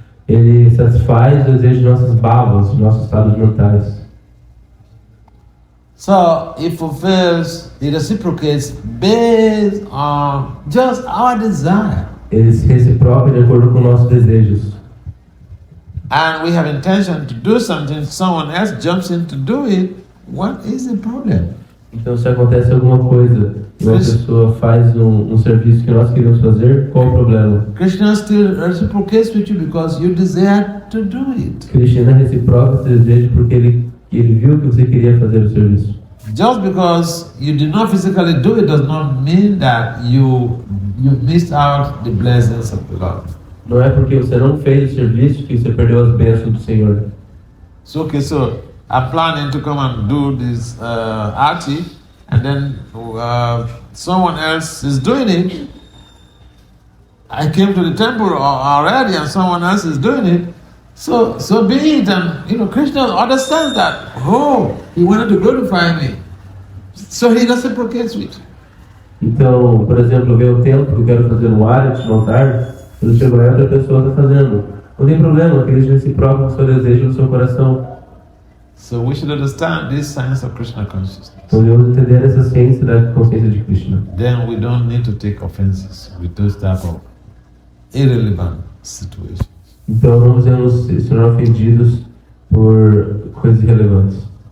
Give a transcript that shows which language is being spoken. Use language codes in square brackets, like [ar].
[pt] Ele satisfaz o desejo de nossas bhavas, de nossos estados mentais. [en] So it fulfills, it reciprocates based on just our desire. [pt] Ele se reciproca de acordo com nossos desejos. [en] And we have intention to do something, someone else jumps in to do it, what is the problem? [pt] Então, se acontece alguma coisa e uma pessoa faz um serviço que nós queríamos fazer, qual o problema? [en] Krishna still reciprocates with you because you desire to do it. [pt] Krishna reciproca esse desejo porque ele viu que você queria fazer o serviço. [en] Just because you did not physically do it does not mean that you missed out the blessings of the Lord. [pt] Não é porque você não fez o serviço que você perdeu as bênçãos do Senhor. [en] So I'm planning to come and do this arti, and then someone else is doing it. I came to the temple already, and someone else is doing it. So be it, and Krishna understands that. Oh, he wanted to glorify me, so he reciprocates with you. [pt] Então, por exemplo, veio o tempo que eu quero fazer um arati no altar, eu chego lá e outra pessoa está fazendo. Não tem problema, Krishna reciproca o seu desejo no seu coração. [en] So we should understand this science of Krishna consciousness. [pt] Então devemos entender essa ciência da consciência de Krishna. [en] Then we don't need to take offenses with those type of irrelevant situations. [pt] Então não devemos se tornar ofendidos por coisas irrelevantes.